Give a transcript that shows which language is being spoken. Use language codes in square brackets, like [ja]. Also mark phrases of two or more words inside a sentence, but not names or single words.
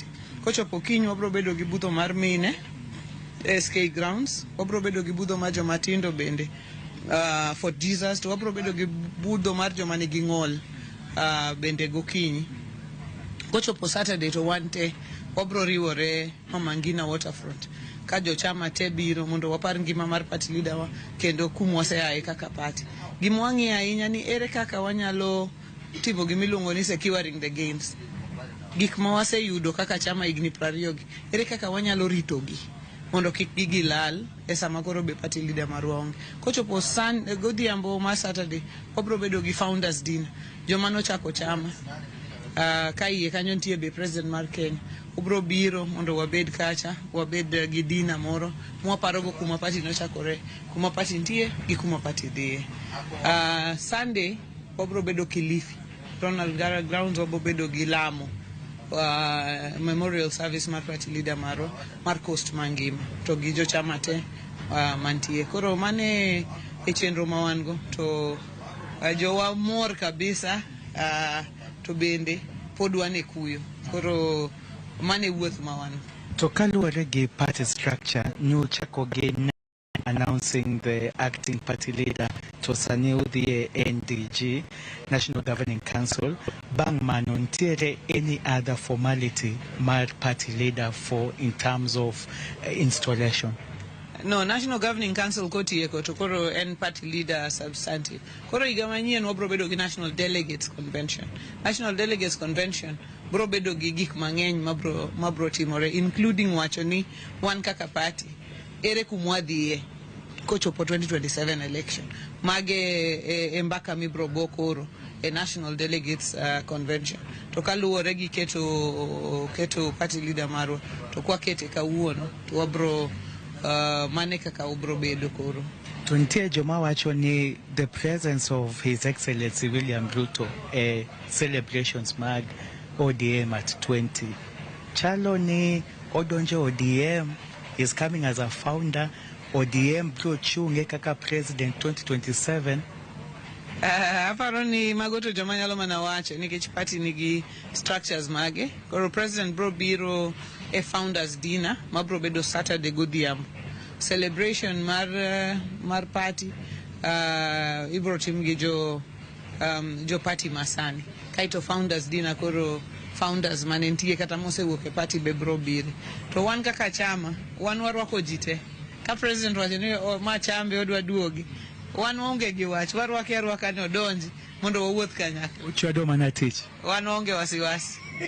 [luo] Kochopo kiny wabro bedo gi budho mar mine SK Grounds, wabro bedo gi budho mar joma tindo bende Fort Jesus, to wabro bedo gi budho mar joma nigi ng'ol bende gokinyi. Kochopo Saturday to wante wabro riwore Mama Ngina Waterfront ka jo chama te biro mondo wapar ngima mar [en] party leader [luo] wa kendo kumwaseaye kaka party. Gimwangi ahinya ni ere kaka wanyalo timo gimiluongo ni [en] securing the gains. [luo] Gik ma waseyudo kaka chama higni 20 gi ere kaka wanyalo ritogi mondo kik gilal e sama koro be [en] party leader [luo] marwa onge. Kochopo godhiambo ma Saturday wabro bedo gi [en] founders dinner [luo] joma nochako chama ka iye kanyo nitie be president mar Kenya. Ubro biro mondo wabed kacha, wabed gi dina moro mwaparogo kuma party nochakore, kuma party nitie gi kuma party dhiye. Sunday wabro bedo Kilifi Ronald Ngara Grounds, wabro bedo gi Lamu [en] memorial service [luo] mar [en] party leader [luo] marwa mar Coast mangima to gi jo chama te mantie. Koro mane e chenro ma wan go to jowa mor kabisa to bende pod wan e kuyo. Koro mane wuoth ma wan. To kaluwore gi [en] party structure, [luo] nuchako gi [en] announcing the acting party leader [luo] to sani udhi NDG, National Governing Council. Bang mano ntiere [en] any other formality [luo] mar [en] party leader for in terms of installation? [luo] No, National Governing Council kotieko to koro en [en] party leader substantive. [luo] Koro higa manyien wabro bedo gi National Delegates Convention. National Delegates Convention bro bedo gi gik mang'eny mabro timore, including wacho ni wan kaka party ere kumwadhiye kochopo 2027 election mage mbaka mibro bokoro a national delegates convention to kaluwore gi keto [en] party leader [luo] marwa to kwa kete kawuono to wabro mane kaka ubro bedo koro. Tuntie joma wacho ni [en] the presence of His Excellency William Ruto celebrations [luo] mag ODM at 20. Chalo ni odonjo [en] ODM is coming as a founder. [luo] ODM bro chunge kaka president 2027. Aparo ni magoto joma nyalo mana wacho nikech party nigi structures mage. Koro president bro biro a [en] founders dinner [luo] ma bro bedo Saturday godhiambo. Celebration mar party ibro tim gi jo party masani. Kaito [en] founders dinner [luo] koro founders manentie kata mosewuok e party be bro biro. To wan kaka chama wan warwako jite. Ka president wacho ni ma chambe odwa duogi. Wan onge gi wach warwake arwaka no donji mondo wawuoth kanyakla. Uchwado mana tich. Wan onge wasiwasi.